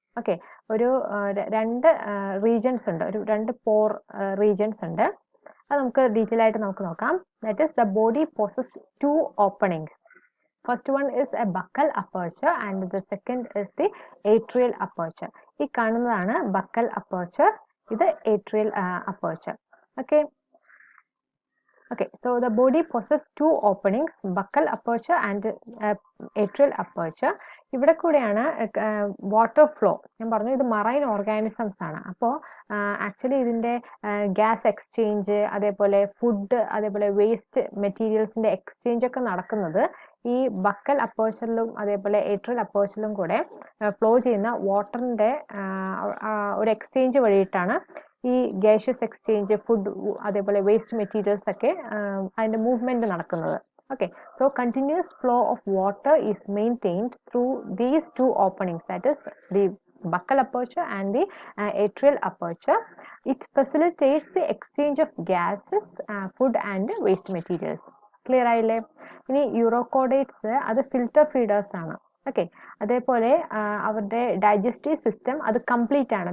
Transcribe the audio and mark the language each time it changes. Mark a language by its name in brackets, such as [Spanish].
[Malayalam] Okay, ഒരു രണ്ട് regions ഉണ്ട്, ഒരു രണ്ട് പോർ റീജൻസ് ഉണ്ട്. അത് നമുക്ക് ഡീറ്റെയിൽ ആയിട്ട് നമുക്ക് നോക്കാം. [English] That is the body possess two openings. First one is a buccal aperture and the second is the atrial aperture. [Malayalam] ഈ കാണുന്നതാണ് buccal aperture, ഇത് atrial aperture. [English] Okay, so the body possesses two openings, buccal aperture and atrial aperture. [Malayalam] ഇവിടെ കൂടെയാണ് water flow. ഞാൻ പറഞ്ഞു ഇത് marine organisms ആണ്. അപ്പോൾ ആക്ച്വലി ഇതിന്റെ ഗ്യാസ് എക്സ്ചേഞ്ച്, അതേപോലെ ഫുഡ്, അതേപോലെ വേസ്റ്റ് മെറ്റീരിയൽസിന്റെ എക്സ്ചേഞ്ച് ഒക്കെ നടക്കുന്നത് ഈ ബക്കൽ അപ്പേർച്ചറിലും അതേപോലെ ഏട്രിയൽ അപ്പേർച്ചറിലും കൂടെ ഫ്ലോ ചെയ്യുന്ന വാട്ടറിന്റെ ഒരു എക്സ്ചേഞ്ച് വഴിയിട്ടാണ് ഈ ഗ്യാഷ്യസ് എക്സ്ചേഞ്ച്, ഫുഡ്, അതേപോലെ വേസ്റ്റ് മെറ്റീരിയൽസ് ഒക്കെ അതിന്റെ മൂവ്മെന്റ് നടക്കുന്നത്. [English] Okay, so continuous flow of water is maintained through these two openings, that is the buccal aperture and the atrial aperture. It facilitates the exchange of gases, food and waste materials. [Malayalam] Clear ആയില്ലേ? ഇനി യൂറോകോഡേറ്റ്സ് അത് filter feeders ആണ്. Okay, അതേപോലെ അവരുടെ digestive system അത് complete ആണ്.